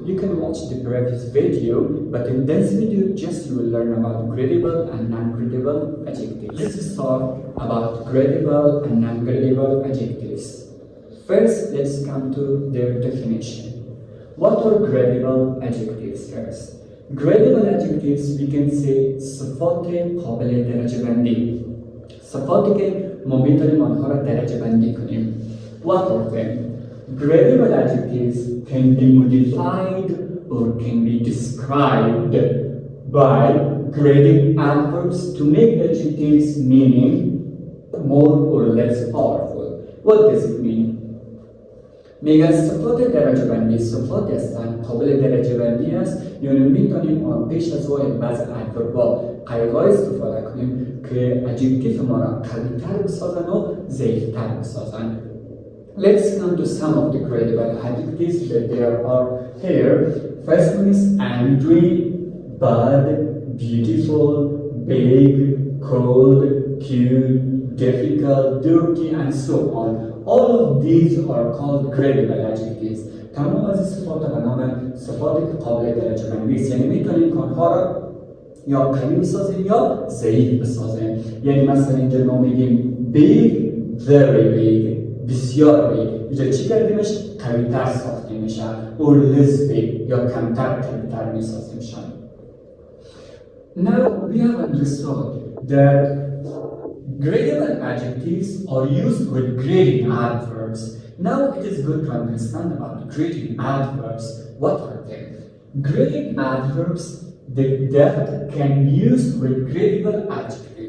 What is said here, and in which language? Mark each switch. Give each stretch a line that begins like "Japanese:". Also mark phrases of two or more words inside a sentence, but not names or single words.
English: You can watch the previous video, but in this video, just you will learn about gradable and non-gradable adjectives. Let's start about gradable and non-gradable adjectives. First, let's come to their definition. What are gradable adjectives first? Gradable adjectives we can say
Persian: صفات قابل درجه بندی. صفاتی که ما میتونیم آنها را درجه بندی کنیم.
English: What are them? Gradable adjectives can be modified or can be described by grading adverbs to make adjectives meaning more or less powerful. What does it mean?
Persian: میگن صفات درجه بندی صفاتی هستند قابل درجه بندی است، یعنی میتونیم پیش از بعض ادورب‌ها قیدها استفاده کنیم که adjective ما را قوی‌تر بسازن و ضعیف‌تر بسازن.
English: Let's come to some of the gradable adjectives that there are here. First one is angry, bad, beautiful, big, cold, cute, difficult, dirty, and so on. All of these are called gradable adjectives.
Persian: تمام از صفات به نام صفاتی که قابل درجه بندی است، یعنی میتونیم که آنها را یا قوی بسازیم یا ضعیف بسازیم. یعنی مثلا اینجا ما میگیم
English: big, very big،
Persian: بسیار big. اینجا چی کردیمش؟ قوی‌تر ساخته میشه.
English: or less big
Persian: یا کمتر قوی‌تر میسازیمشان.
English: Now we have understood that gradable adjectives are used with grading adverbs. Now it is good to understand about grading adverbs. What are they? Grading adverbs that can be used with gradable adjectives.